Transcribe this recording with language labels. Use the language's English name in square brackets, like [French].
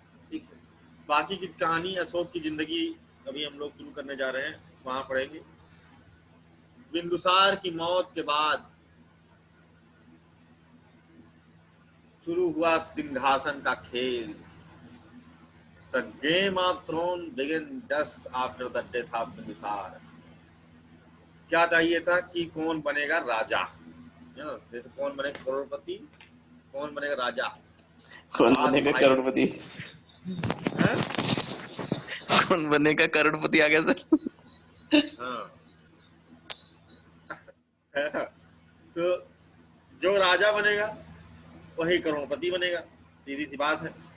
[Hindi] ठीक है, बाकी की कहानी अशोक की जिंदगी अभी हम लोग शुरू करने जा रहे हैं, वहां पढ़ेंगे। बिंदुसार की मौत के बाद शुरू हुआ सिंहासन का खेल। [English] The game of Thrones began just after the death of Bindusara. [Hindi] क्या चाहिए था कि कौन बनेगा राजा, जैसे कौन बनेगा करोड़पति, कौन बनेगा राजा, कौन आज बनेगा भाई करोड़पति? है। कौन बनेगा करोड़पति आ गया सर। हाँ तो जो राजा बनेगा वही करोड़पति बनेगा, सीधी सी बात है।